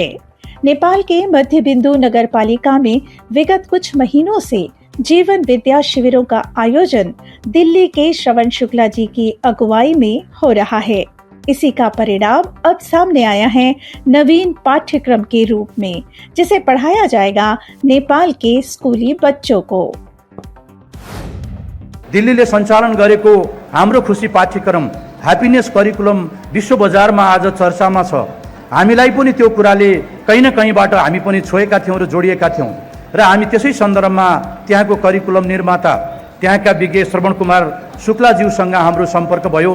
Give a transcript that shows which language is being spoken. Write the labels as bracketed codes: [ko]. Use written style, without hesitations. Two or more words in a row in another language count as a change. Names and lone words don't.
[hi] नेपाल के मध्य बिंदु नगर पालिका में विगत कुछ महीनों से जीवन विद्या शिविरों का आयोजन दिल्ली के श्रवण शुक्ला जी की अगुवाई में हो रहा है। इसी का परिणाम अब सामने आया है नवीन पाठ्यक्रम के रूप में, जिसे पढ़ाया जाएगा नेपाल के स्कूली बच्चों को। [ne] दिल्लीले सञ्चालन गरेको हाम्रो खुशी पाठ्यक्रम [en] happiness curriculum [ne] विश्व बजारमा आज चर्चामा छ। हामीलाई पनि त्यो कुराले कहीँ न कहीँबाट हामी पनि छोएका थियौँ र जोडिएका थियौँ र हामी त्यसै सन्दर्भमा त्यहाँको करिकुलम निर्माता त्यहाँका विज्ञ श्रवण कुमार शुक्लाज्यूसँग हाम्रो सम्पर्क भयो।